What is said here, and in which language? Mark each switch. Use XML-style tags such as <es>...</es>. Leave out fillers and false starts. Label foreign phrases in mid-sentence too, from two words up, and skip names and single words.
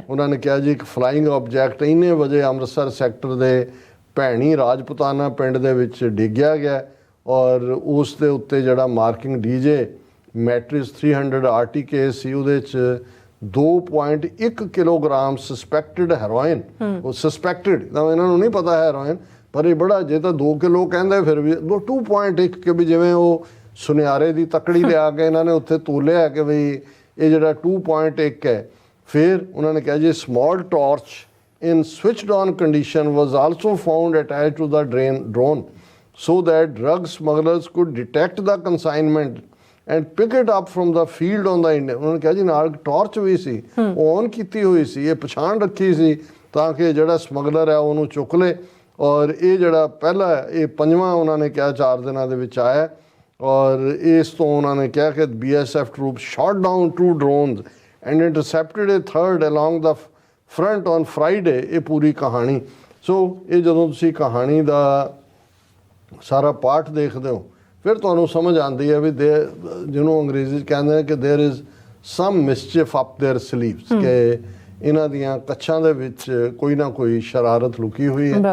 <pa>ਉਹਨਾਂ ਨੇ ਕਿਹਾ ਜੀ ਇੱਕ</pa> <en>flying object</en> <pa>ਇੰਨੇ ਵਜੇ ਅੰਮ੍ਰਿਤਸਰ ਸੈਕਟਰ ਦੇ ਭੈਣੀ ਰਾਜਪੁਤਾਨਾ ਪਿੰਡ ਦੇ ਵਿੱਚ ਡਿੱਗਿਆ ਗਿਆ ਔਰ ਉਸ ਦੇ ਉੱਤੇ ਜਿਹੜਾ ਮਾਰਕਿੰਗ DJ ਮੈਟ੍ਰਿਸ 300 RTK ਸੀ ਉਹਦੇ 'ਚ 2.1 ਕਿਲੋਗ੍ਰਾਮ</pa> <en>suspected heroin</en> <pa>ਉਹ ਸਸਪੈਕਟਡ ਤਾਂ ਇਹਨਾਂ ਨੂੰ ਨਹੀਂ ਪਤਾ ਹੈਰੋਇਨ ਪਰ ਇਹ ਬੜਾ ਜੇ ਤਾਂ 2 ਕਿਲੋ ਕਹਿੰਦੇ ਫਿਰ ਵੀ 2.1 ਕਿ ਵੀ ਜਿਵੇਂ ਉਹ ਸੁਨਿਆਰੇ ਦੀ ਤਕੜੀ ਲਿਆ ਕੇ ਇਹਨਾਂ ਨੇ ਉੱਥੇ ਤੋਲਿਆ ਕਿ ਬਈ ਇਹ ਜਿਹੜਾ 2.1 ਹੈ। ਫਿਰ ਉਹਨਾਂ ਨੇ ਕਿਹਾ ਜੀ</pa> <en>small torch in switched on condition was also found attached to the drone so that drug smugglers could detect the consignment and pick it up from the field on the Indian।</en> <pa>ਉਹਨਾਂ ਨੇ ਕਿਹਾ ਜੀ ਨਾਲ ਟਾਰਚ ਵੀ ਸੀ ਔਨ ਕੀਤੀ ਹੋਈ ਸੀ ਇਹ ਪਛਾਣ ਰੱਖੀ ਸੀ ਤਾਂ ਕਿ ਜਿਹੜਾ ਸਮਗਲਰ ਹੈ ਉਹਨੂੰ ਚੁੱਕ ਲੇ ਔਰ ਇਹ ਜਿਹੜਾ ਪਹਿਲਾ ਇਹ 5ਵਾਂ ਉਹਨਾਂ ਨੇ ਕਿਹਾ 4 ਦਿਨਾਂ ਦੇ ਵਿੱਚ ਆਇਆ ਔਰ ਇਸ ਤੋਂ ਉਹਨਾਂ ਨੇ ਕਿਹਾ ਕਿ</pa> <en>BSF troops shot down 2 drones and intercepted a third along the front on Friday।</en> <pa>ਇਹ ਪੂਰੀ ਕਹਾਣੀ ਸੋ ਇਹ ਜਦੋਂ ਤੁਸੀਂ ਕਹਾਣੀ ਦਾ ਸਾਰਾ ਪਾਠ ਦੇਖਦੇ ਹੋ ਫਿਰ ਤੁਹਾਨੂੰ ਸਮਝ ਆਉਂਦੀ ਹੈ ਵੀ ਜਿਹਨੂੰ ਅੰਗਰੇਜ਼ੀ 'ਚ ਕਹਿੰਦੇ ਨੇ ਕਿ</pa> <en>there is some mischief up their sleeves</en> <pa>ਕਿ ਇਹਨਾਂ ਦੀਆਂ ਕੱਛਾਂ ਦੇ ਵਿੱਚ ਕੋਈ ਨਾ ਕੋਈ ਸ਼ਰਾਰਤ ਲੁਕੀ ਹੋਈ ਹੈ।</pa>